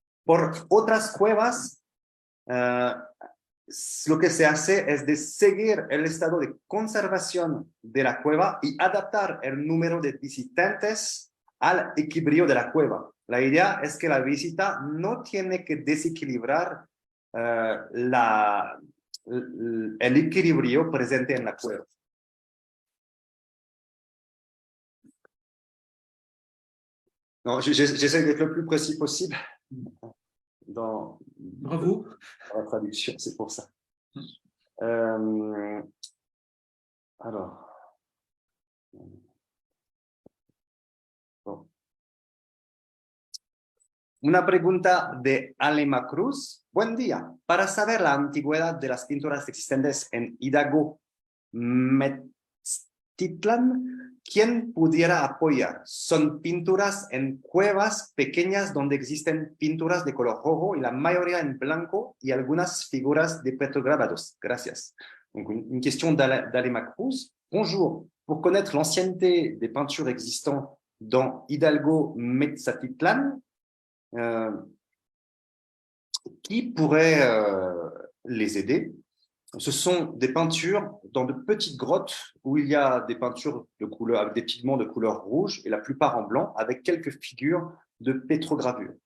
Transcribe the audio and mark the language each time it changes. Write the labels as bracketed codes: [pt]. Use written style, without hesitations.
[es] Por otras cuevas, lo que se hace es de seguir el estado de conservación de la cueva y adaptar el número de visitantes al equilibrio de la cueva. La idea es que la visita no tiene que desequilibrar el equilibrio presente en la cueva. [fr] Non, j'essaie d'être le plus précis possible. dans Bravo. la traduction, c'est pour ça. Alors, bon. [es] Una pregunta de Alema Cruz. Buen día. Para saber la antigüedad de las pinturas existentes en Hidalgo, Metztitlán, ¿quién pudiera apoyar? Son pinturas en cuevas pequeñas donde existen pinturas de color rojo y la mayoría en blanco y algunas figuras de petrograbados. Gracias. [fr] Donc, une question d'Alema Cruz. Bonjour. Pour connaître l'ancienneté des peintures existantes dans Hidalgo, Metztitlán, qui pourrait les aider? Ce sont des peintures dans de petites grottes où il y a des peintures de couleur, avec des pigments de couleur rouge et la plupart en blanc avec quelques figures de pétrogravure.